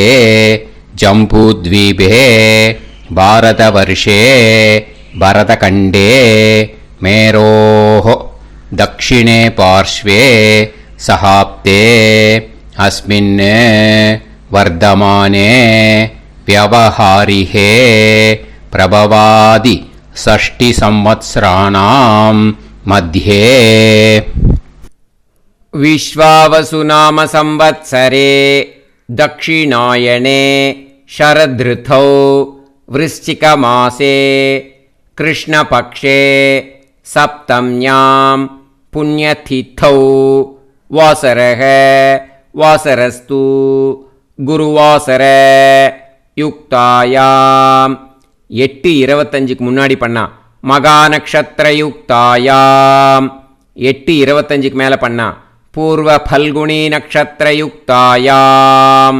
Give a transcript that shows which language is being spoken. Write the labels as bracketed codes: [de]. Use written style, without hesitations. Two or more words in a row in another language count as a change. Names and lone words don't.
[sa] जम्बूद्वीपे भारतवर्षे भरतखण्डे मेरोः दक्षिणे पार्श्वे शकाब्दे अस्मिन् वर्तमाने व्यवहारिहे प्रभवादि षष्टि संवत्सराणां मध्ये विश्वावसुनाम संवत्सरे दक्षिणायने शरदृतौ वृश्चिकमासे कृष्णपक्षे सप्तम्यां पुण्यतिथौ वासरः वासरस्तु गुरुवासर युक्तायाम्. [ta] 8:25க்கு முன்னாடி பண்ணா [sa] मघा नक्षत्र युक्तायाम्. [ta] 8:25க்கு மேலே பண்ணா [sa] पूर्व फल्गुनी नक्षत्र युक्तायाम्.